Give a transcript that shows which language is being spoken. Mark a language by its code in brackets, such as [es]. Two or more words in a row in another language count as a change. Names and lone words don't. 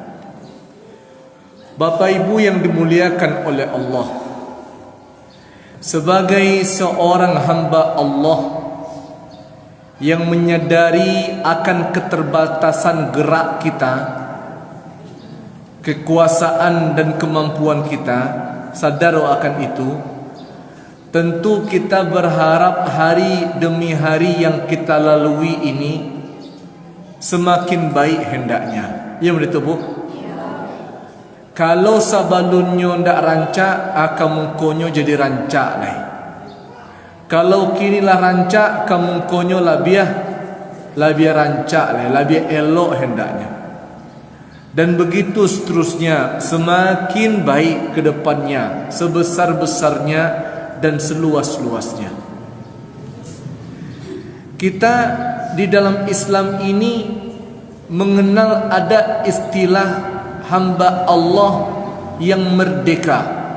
[id] Bapak Ibu yang dimuliakan oleh Allah, sebagai seorang hamba Allah yang menyadari akan keterbatasan gerak kita, kekuasaan dan kemampuan kita, sadar akan itu, tentu kita berharap hari demi hari yang kita lalui ini semakin baik hendaknya. Ya betul Bu? [min] Kalau sabalunyo ndak rancak, akan mungkonyo jadi rancak lah. Kalau kinilah rancak, kamu konyo labiah rancak lah, labiah elok hendaknya. [id] Dan begitu seterusnya, semakin baik ke depannya, sebesar-besarnya dan seluas-luasnya. Kita di dalam Islam ini mengenal ada istilah hamba Allah yang merdeka.